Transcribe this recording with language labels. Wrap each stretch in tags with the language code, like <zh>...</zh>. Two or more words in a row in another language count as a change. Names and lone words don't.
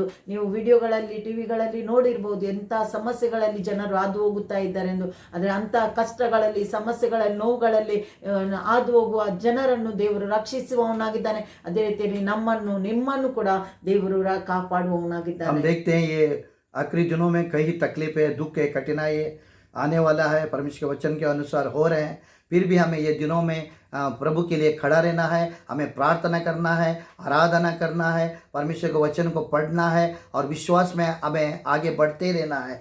<kn>ನೀವು ವಿಡಿಯೋಗಳಲ್ಲಿ, ಟಿವಿಗಳಲ್ಲಿ ನೋಡಿರ್ಬೋದು ಎಂಥ ಸಮಸ್ಯೆಗಳಲ್ಲಿ ಜನರು ಹಾದು ಹೋಗುತ್ತಾ ಇದ್ದಾರೆ ಎಂದು. ಆದರೆ ಅಂಥ ಕಷ್ಟಗಳಲ್ಲಿ, ಸಮಸ್ಯೆಗಳಲ್ಲಿ, ನೋವುಗಳಲ್ಲಿ ಹಾದು ಹೋಗುವ ಜನರನ್ನು ದೇವರು ರಕ್ಷಿಸುವವನಾಗಿದ್ದಾನೆ. ಅದೇ ರೀತಿಯಲ್ಲಿ ನಮ್ಮನ್ನು, ನಿಮ್ಮನ್ನು ಕೂಡ ದೇವರು ಕಾಪಾಡುವವನಾಗಿದ್ದಾನೆ.</kn> <hi>हम देखते हैं ये आखिरी दिनों में कई तकलीफ है, दुख है, कठिनाई आने वाला है, परमेश्वर के वचन के अनुसार हो रहे हैं. फिर भी हमें ये दिनों में प्रभु के लिए खड़ा रहना है, हमें प्रार्थना करना है, आराधना करना है, परमेश्वर के वचन को पढ़ना है और विश्वास में हमें आगे बढ़ते रहना है.</hi>